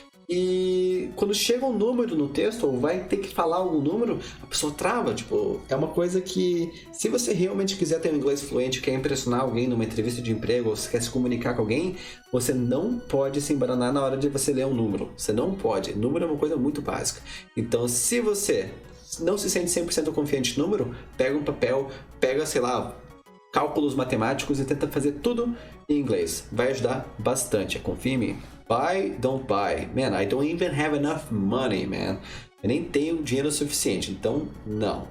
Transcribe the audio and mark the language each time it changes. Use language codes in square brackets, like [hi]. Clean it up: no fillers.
[pt] E quando chega um número no texto, ou vai ter que falar algum número, a pessoa trava, tipo, é uma coisa que, se você realmente quiser ter um inglês fluente, quer impressionar alguém numa entrevista de emprego, ou você quer se comunicar com alguém, você não pode se embananar na hora de você ler um número. Você não pode. Número é uma coisa muito básica. Então, se você não se sente 100% confiante no número, pega um papel, pega, sei lá, cálculos matemáticos e tenta fazer tudo em inglês. Vai ajudar bastante, confia em mim. [en] Buy, don't buy. Man, I don't even have enough money, man. [pt] Eu nem tenho dinheiro suficiente, então não.